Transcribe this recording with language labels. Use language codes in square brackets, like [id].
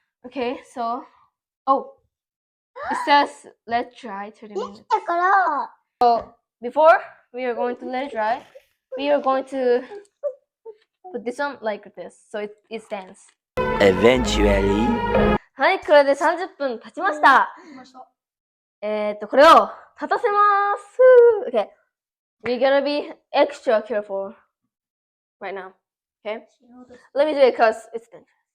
[en] Okay, so it says let dry 30 minutes. So before we are going to let it dry, we are going to put this on like this, so it stands. Eventually. [ja] はい、これで30分経ちました。これを立たせます。 [en] Okay, we're gonna be extra careful right now. Okay, let me do it because it's dangerous.